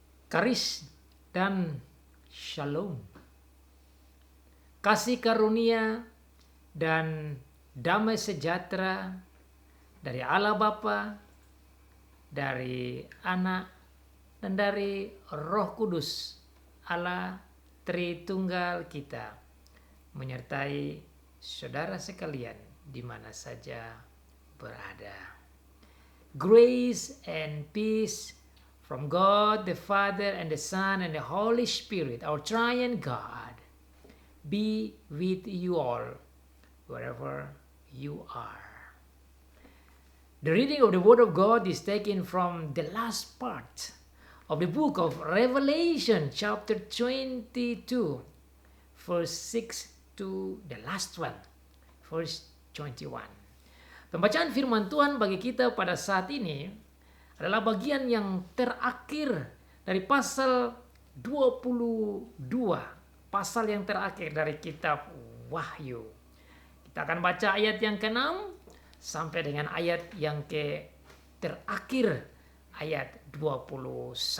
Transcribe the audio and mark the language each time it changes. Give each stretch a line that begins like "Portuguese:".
Indonesian: karis dan shalom, kasih karunia dan damai sejahtera dari Allah Bapa, dari Anak, dan dari Roh Kudus, Allah Tritunggal kita, menyertai saudara sekalian di mana saja berada.
English: Grace and peace from God the Father and the Son and the Holy Spirit, our triune God, be with you all, wherever you are. The reading of the Word of God is taken from the last part of the book of Revelation, chapter 22, verse 6 to the last one, verse 21.
Indonesian: Pembacaan firman Tuhan bagi kita pada saat ini adalah bagian yang terakhir dari pasal 22, pasal yang terakhir dari kitab Wahyu. Kita akan baca ayat yang ke-6 sampai dengan ayat yang terakhir, ayat 21.